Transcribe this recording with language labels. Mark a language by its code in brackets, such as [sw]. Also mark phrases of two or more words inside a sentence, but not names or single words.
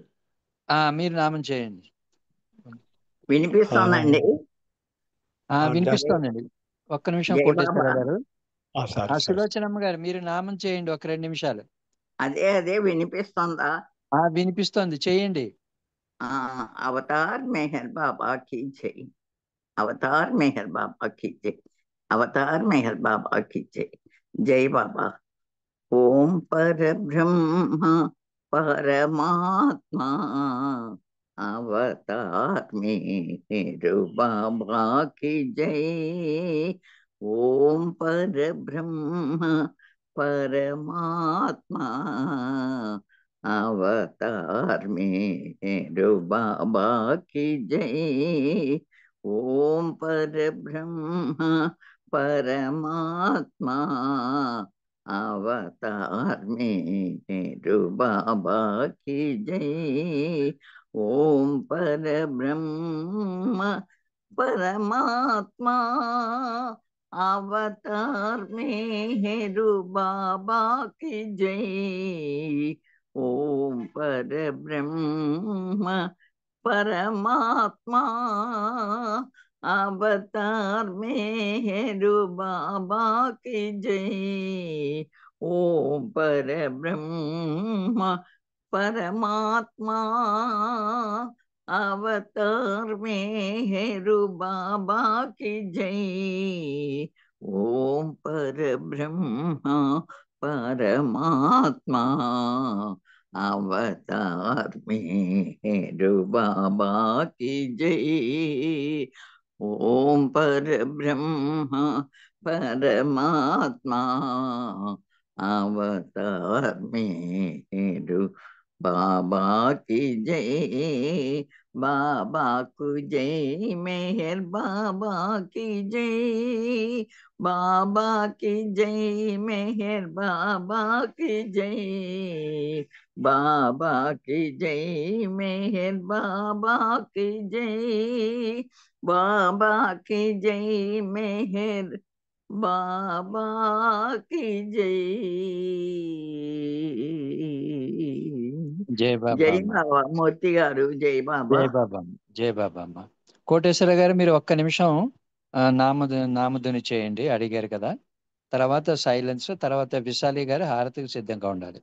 [te] మీరు నామం చేయండి. వినిపిస్తోందండి? వినిపిస్తోందండి. ఒక్క నిమిషం జై బాబా. కోటేశ్వరరావు గారు. సార్ సులోచనమ్మ గారు మీరు నామం చేయండి ఒక 2 నిమిషాలు. అదే వినిపిస్తోందా? వినిపిస్తోంది, చేయండి. [hi] అవతార్ మెహర్ బాబా की जय. అవతార్ మెహర్ బాబా की जय. అవతార్ మెహర్ బాబా की जय. జై బాబా. ఓం పరబ్రహ్మ పరమాత్మా అవతార్ मेहर బాబా की जय. ఓం పరబ్రహ్మ పరమాత్మా అవతార్ मेहर బాబా की जय. ఓం పరబ్రహ్మ పరమాత్మా అవతార్ मेहर బాబా की जय. ఓం పరబ్రహ్మ పరమాత్మా అవతార్ मेहर బాబా की जय. ఓం పరబ్రహ్మ పరమాత్మా అవతార్ मेहर బాబా की जय. ఓం పరబ్రహ్మ పరమాత్మా అవతార్ मेहर బాబా की जय. ఓం పరబ్రహ్మ పరమాత్మా అవతార్ मेहर బాబా की जय. ఓం పరబ్రహ్మ పరమాత్మా అవతార్ मेहर బాబా की जय. [te] బాబాకు జై, [hi] మెహర్ బాబా की जय. बाबा की जय मेहर बाबा की जय बाबा की जय मेहर बाबा की जय बाबा की जय मेहर बाबा की जय [te] జై బాబా జై అమ్మ. బాబా మూర్తి గారు జై బాబా జై బాబా అమ్మ. జై బాబా అమ్మ. కోటేశ్వర గారు మీరు ఒక్క నిమిషం నామధుని చేయండి, అడిగారు కదా. తర్వాత సైలెన్స్, తర్వాత విశాలి గారు హారతికి సిద్ధంగా ఉండాలి.